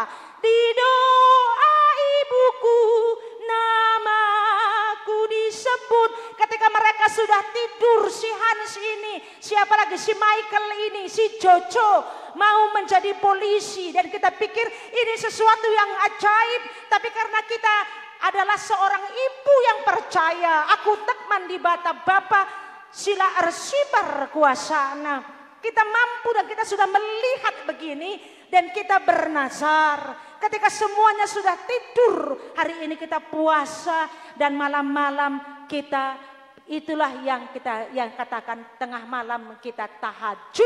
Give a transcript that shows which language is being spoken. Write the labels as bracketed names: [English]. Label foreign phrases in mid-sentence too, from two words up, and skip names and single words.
[Indonesian] Di doa ibuku, namaku disebut. Ketika mereka sudah tidur, si Hans ini, siapa lagi, si Michael ini, si Jojo mau menjadi polisi. Dan kita pikir ini sesuatu yang ajaib. Tapi karena kita adalah seorang ibu yang percaya, [Batak Karo] aku tekman di bata Bapa, sila arsibar kuasana. [Indonesian] Kita mampu dan kita sudah melihat begini dan kita bernazar. Ketika semuanya sudah tidur, hari ini kita puasa dan malam-malam kita, itulah yang katakan tengah malam kita tahajud.